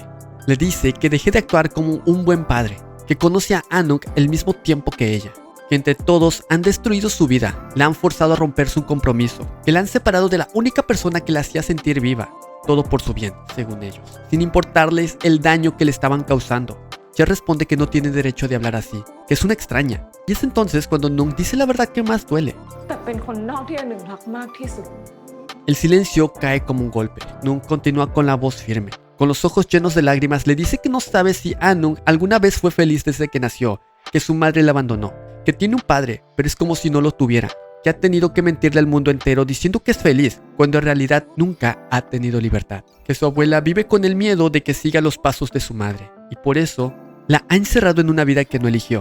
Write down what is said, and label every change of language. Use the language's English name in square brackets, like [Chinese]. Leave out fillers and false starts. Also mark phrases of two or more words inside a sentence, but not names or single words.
[Spanish] Le dice que deje de actuar como un buen padre, que conoce a Anung el mismo tiempo que ella, que entre todos han destruido su vida, la han forzado a romper su compromiso, que la han separado de la única persona que la hacía sentir viva, todo por su bien, según ellos, sin importarles el daño que le estaban causando. Ella responde que no tiene derecho de hablar así, que es una extraña, y es entonces cuando Nung dice la verdad que más duele. [Thai] แต่เป็นคนนอกที่อันหนึ่งรักมากที่สุด [Spanish] El silencio cae como un golpe. Nung continúa con la voz firme. con los ojos llenos de lágrimas, le dice que no sabe si Anung alguna vez fue feliz desde que nació, que su madre la abandonó, que tiene un padre, pero es como si no lo tuviera, que ha tenido que mentirle al mundo entero diciendo que es feliz, cuando en realidad nunca ha tenido libertad, que su abuela vive con el miedo de que siga los pasos de su madre, y por eso la ha encerrado en una vida que no eligió.